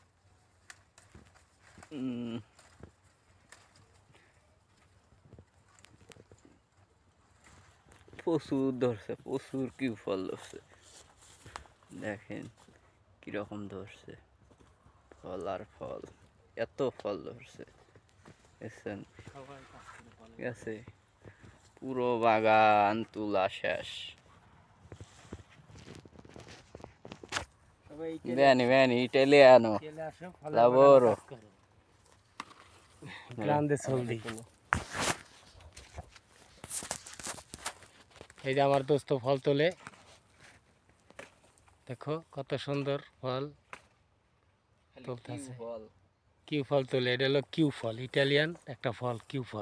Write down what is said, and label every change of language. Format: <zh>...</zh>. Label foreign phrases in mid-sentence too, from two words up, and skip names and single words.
<bn>প্রচুর ধরছে, প্রচুর কি ফল ধরছে, দেখেন কিরকম ধরছে ফল আর ফল, এত ফল ধরছে দেখছেন। ঠিক আছে, পুরো বাগান তুলা শেষ।</bn> <it>Vieni, vieni, italiano. Lavoro. Grande soldi.</it> <bn>এই যে আমার দোস্ত ফল তোলে, দেখো কত সুন্দর ফল তুলতেছে। কিউ ফল তোলে, এটা হলো কিউ ফল, ইটালিয়ান একটা ফল কিউ ফল।</bn>